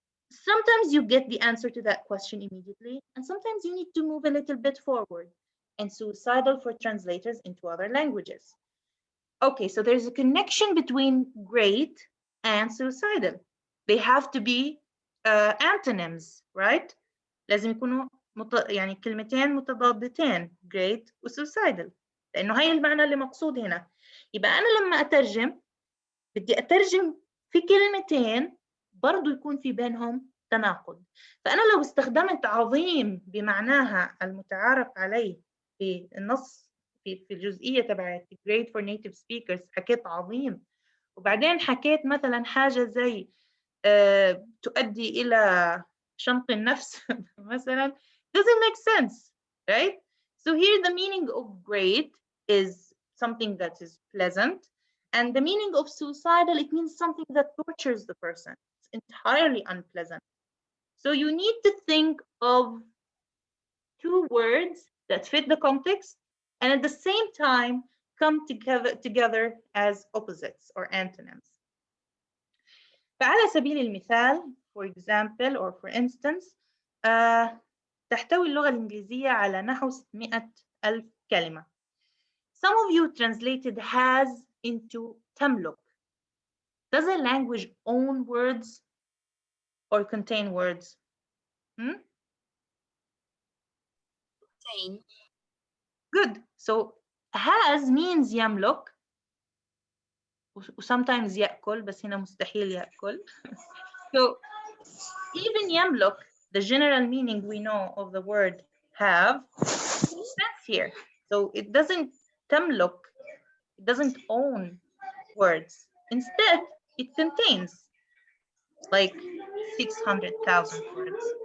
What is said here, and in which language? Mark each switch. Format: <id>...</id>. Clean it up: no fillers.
<en>Sometimes you get the answer to that question immediately, and sometimes you need to move a little bit forward, and suicidal for translators into other languages. Okay, so there's a connection between great and suicidal. They have to be antonyms, right?</en> <ar>لازم يكونوا يعني كلمتين متضادتين great و suicidal، لأنه هي المعنى اللي مقصود هنا. يبقى أنا لما أترجم بدي أترجم في كلمتين برضو يكون في بينهم تناقض. فأنا لو استخدمت عظيم بمعناها المتعارف عليه في النص في الجزئية تبعت great for native speakers، حكيت عظيم وبعدين حكيت مثلا حاجة زي تؤدي إلى شنق النفس مثلا، doesn't make sense.</ar> <en>right? So here the meaning of great is something that is pleasant, and the meaning of suicidal, it means something that tortures the person. It's entirely unpleasant. So you need to think of two words that fit the context and at the same time come together as opposites or antonyms.</en> <ar>فعلى سبيل المثال, for example or for instance, تحتوي اللغة الإنجليزية على نحو 600,000 كلمة.</ar> <en>Some of you translated has into تملك. Does a language own words or contain words? Contain. Good.</en> <ar>So has means يملك, sometimes يأكل, بس هنا مستحيل يأكل.</ar> <en>So even يملك, the general meaning we know of the word have, makes sense here. So it doesn't تملك, it doesn't own words. Instead, it contains like 600,000 words.</en>